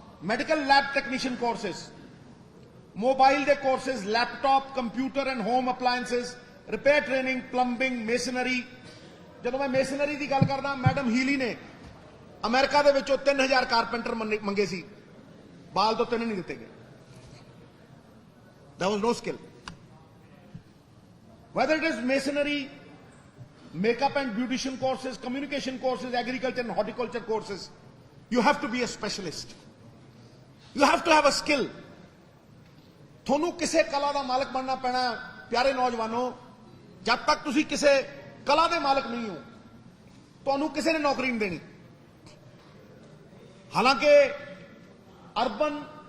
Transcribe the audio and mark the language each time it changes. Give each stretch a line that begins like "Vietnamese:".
Punjabi: Medical lab technician courses mobile ਦੇ courses laptop computer and home ਅਪਲਾਇੰਸਸ repair training plumbing ਮੇਸਨਰੀ ਜਦੋਂ ਮੈਂ ਮੇਸਨਰੀ ਦੀ ਗੱਲ ਕਰਦਾ ਮੈਡਮ ਹੀਲੀ ਨੇ ਅਮਰੀਕਾ ਦੇ ਵਿੱਚੋਂ 3000 ਕਾਰਪੈਂਟਰ ਮੰਗੇ ਸੀ ਬਾਲ ਤੋਂ 3 ਨਹੀਂ ਦਿੱਤੇ ਗਏ
English: There was no skill. Whether it is masonry, makeup and beautician courses, communication courses, agriculture and horticulture courses, you have to be a specialist. You have to have a skill.
Punjabi: ਤੁਹਾਨੂੰ ਕਿਸੇ ਕਲਾ ਦਾ ਮਾਲਕ ਬਣਨਾ ਪੈਣਾ ਪਿਆਰੇ ਨੌਜਵਾਨੋ ਜਦ ਤੱਕ ਤੁਸੀਂ ਕਿਸੇ ਕਲਾ ਦੇ ਮਾਲਕ ਨਹੀਂ ਹੋ ਤੁਹਾਨੂੰ ਕਿਸੇ ਨੇ ਨੌਕਰੀ ਨਹੀਂ ਦੇਣੀ ਹਾਲਾਂਕਿ ਅਰਬਨ